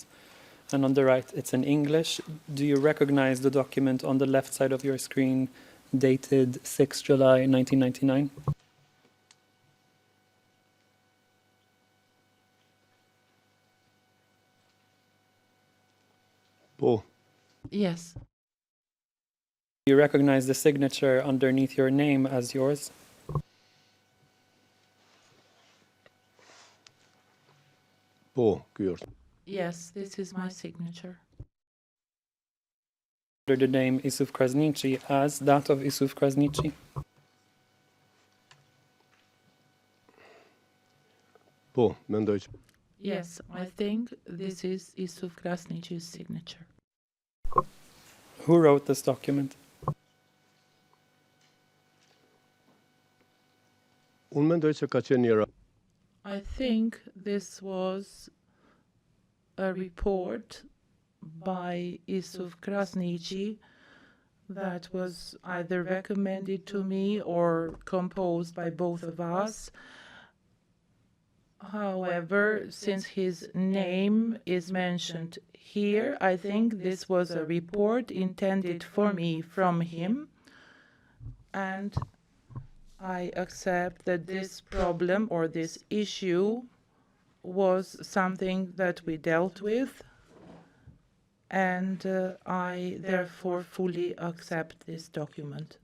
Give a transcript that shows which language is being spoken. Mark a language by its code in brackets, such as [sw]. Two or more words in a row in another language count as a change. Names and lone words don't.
[en] And on the right, it's in English. Do you recognize the document on the left side of your screen, dated 6 July 1999? [sq] Po. [en] Yes. Do you recognize the signature underneath your name as yours? [sq] Po, ky është. [en] Yes, this is my signature. Under the name Isuf Krasniqi as that of Isuf Krasniqi? [sq] Po, mendoj që [en] Yes, I think this is Isuf Krasniqi's signature. Who wrote this document? [sq] unë mendoj se ka qenë një [en] I think this was a report by Isuf Krasniqi that was either recommended to me or composed by both of us. However, since his name is mentioned here, I think this was a report intended for me from him, and I accept that this problem or this issue was something that we dealt with, and I therefore fully accept this document.